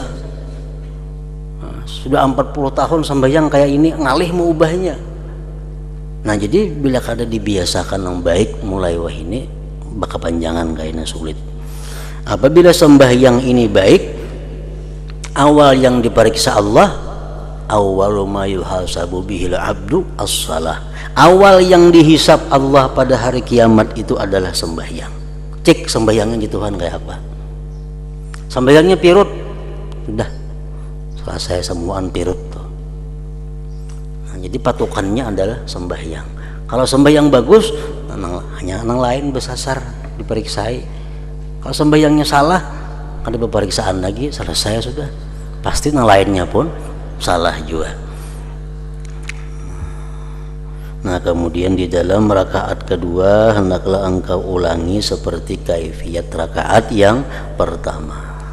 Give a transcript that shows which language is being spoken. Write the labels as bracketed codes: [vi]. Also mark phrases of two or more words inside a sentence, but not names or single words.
[bjn] Nah, sudah 40 tahun sembahyang kayak ini ngalih mau ubahnya. Nah jadi bila kada dibiasakan yang baik mulai wah ini bakal panjangan kayaknya sulit. [id] Apabila sembahyang ini baik, awal yang diperiksa Allah, [ar] أول ما يحاسب به العبد الصلاة. [id] Awal yang dihisap Allah pada hari kiamat itu adalah sembahyang. [bjn] Cek sembahyangnya di Tuhan kayak apa. Sembahyangnya pirut, udah selesai semuaan pirut tuh. [id] Jadi patokannya adalah sembahyang. [bjn] Kalau sembahyang bagus, hanya nang lain besasar diperiksai. [id] Kalau sembahyangnya salah, ada pemeriksaan lagi, selesai sudah. [bjn] Pasti nang lainnya pun salah juga. [id] Nah kemudian di dalam rakaat kedua hendaklah engkau ulangi seperti kaifiat rakaat yang pertama.